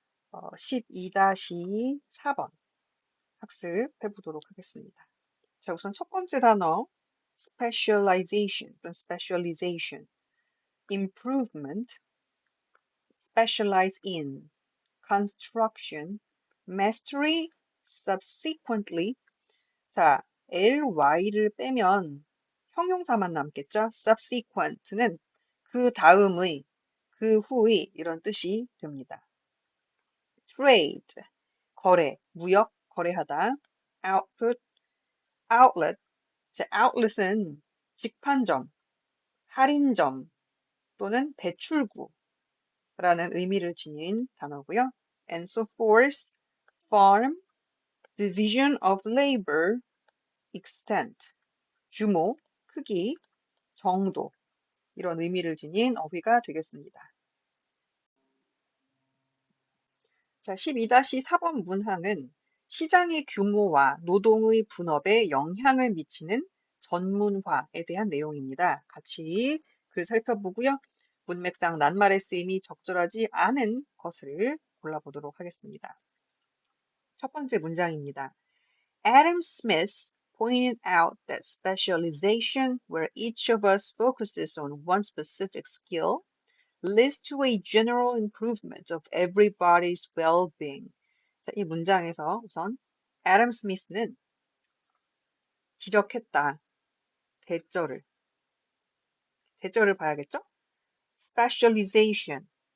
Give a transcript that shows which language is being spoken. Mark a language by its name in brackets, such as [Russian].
[Korean] 12-4번 학습해 보도록 하겠습니다. 자, 우선 첫 번째 단어 [English] specialization [Korean] 또는 [English] specialization, improvement, specialize in, construction, mastery, subsequently. [Korean] 자, ly를 빼면 형용사만 남겠죠? subsequent는 그 다음의, 그 후의 이런 뜻이 됩니다. trade, 거래, 무역, 거래하다. [English] output, outlet. [Korean] 자, outlet은 직판점, 할인점 또는 대출구라는 의미를 지닌 단어고요. [English] and so forth, farm, division of labor, extent, [Korean] 규모, 크기, 정도 이런 의미를 지닌 어휘가 되겠습니다. 자, 12-4번 문항은 시장의 규모와 노동의 분업에 영향을 미치는 전문화에 대한 내용입니다. 같이 글 살펴보고요. 문맥상 낱말의 쓰임이 적절하지 않은 것을 골라보도록 하겠습니다. 첫 번째 문장입니다. [English] Adam Smith pointed out that specialization, where each of us focuses on one specific skill, leads to a general improvement of everybody's well-being. [Korean] 자, 이 문장에서 우선 애덤 스미스는 지적했다. 대절을. 대절을 봐야겠죠? specialization.